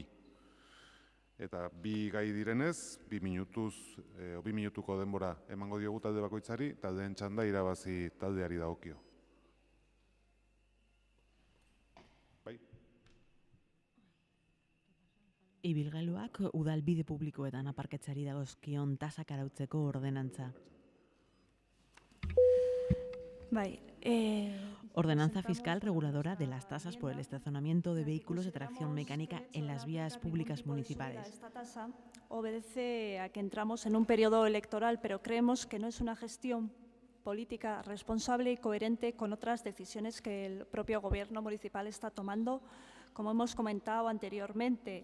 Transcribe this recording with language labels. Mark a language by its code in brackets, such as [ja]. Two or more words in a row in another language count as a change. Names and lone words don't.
[eu] Eta bi gai direnez, 2 minutuko denbora emango diogu talde bakoitzari, taldeen txanda irabazi taldeari dagokio. Ibilgailuak udalbide publikoetan aparkatzeari dagozkion tasak arautzeko ordenantza. [es] Ordenanza fiscal reguladora de las tasas por el estacionamiento de vehículos de tracción mecánica en las vías públicas municipales. Esta tasa obedece a que entramos en un periodo electoral, pero creemos que no es una gestión política responsable y coherente con otras decisiones que el propio Gobierno municipal está tomando, como hemos comentado anteriormente.